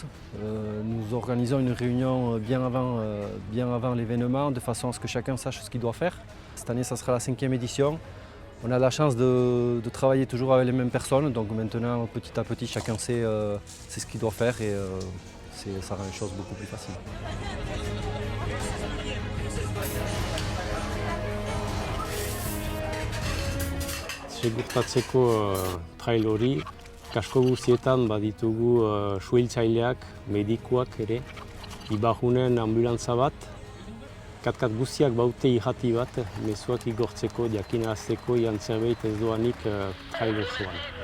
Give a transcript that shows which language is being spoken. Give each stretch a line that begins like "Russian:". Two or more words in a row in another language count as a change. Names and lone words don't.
French: Nous organisons une réunion bien avant l'événement de façon à ce que chacun sache ce qu'il doit faire. Cette année, ça sera la 5e édition. On a la chance de travailler toujours avec les mêmes personnes, donc maintenant, petit à petit, chacun sait ce qu'il doit faire et ça rend les choses beaucoup plus faciles.
Basque: Segurtatzeko trail hori, kasko guztietan baditugu suhiltzaileak, medikuak ere, Ibajunen anbulantza bat, katkat guztiak baute irrati bat, mezuak igortzeko, jakinarazteko, ian zerbait ez doanik trail osoan.